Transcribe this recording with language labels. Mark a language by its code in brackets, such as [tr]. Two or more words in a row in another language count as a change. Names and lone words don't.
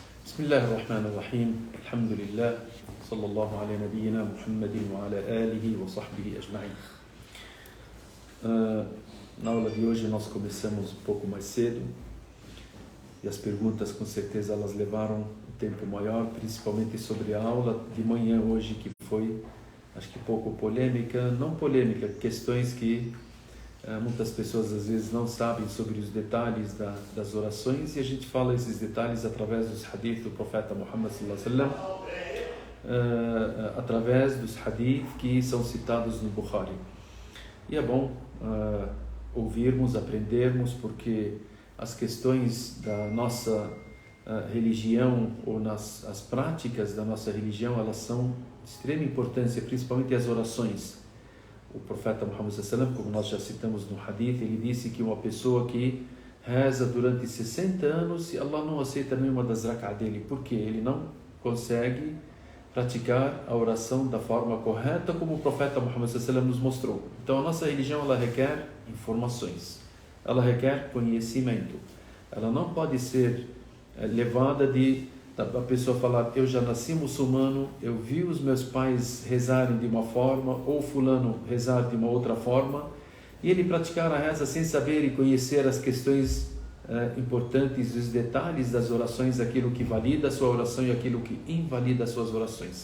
[ar] بسم الله الرحمن الرحيم الحمد لله صلى الله على نبينا محمد وعلى آله وصحبه أجمعين. [pt] Na aula de hoje nós começamos um pouco mais cedo e as perguntas com certeza elas levaram um tempo maior, principalmente sobre a aula de manhã hoje, que foi, acho que pouco polêmica, não polêmica, questões que muitas pessoas às vezes não sabem sobre os detalhes das orações, e a gente fala esses detalhes através dos hadith do profeta Muhammad [ar] صلى الله عليه وسلم, [pt] através dos hadith que são citados no Bukhari. E é bom ouvirmos, aprendermos, porque as questões da nossa religião ou as práticas da nossa religião, elas são de extrema importância, principalmente as orações. O profeta Muhammad [ar] صلى الله عليه وسلم, [pt] como nós já citamos no hadith, ele disse que uma pessoa que reza durante 60 anos e Allah não aceita nenhuma das rak'ah dele, porque ele não consegue praticar a oração da forma correta como o profeta Muhammad [ar] صلى الله عليه وسلم [pt] nos mostrou. Então a nossa religião, ela requer informações, ela requer conhecimento. Ela não pode ser levada a pessoa falar: eu já nasci muçulmano, eu vi os meus pais rezarem de uma forma, ou fulano rezar de uma outra forma, e ele praticar a reza sem saber e conhecer as questões importantes, os detalhes das orações, aquilo que valida a sua oração e aquilo que invalida as suas orações.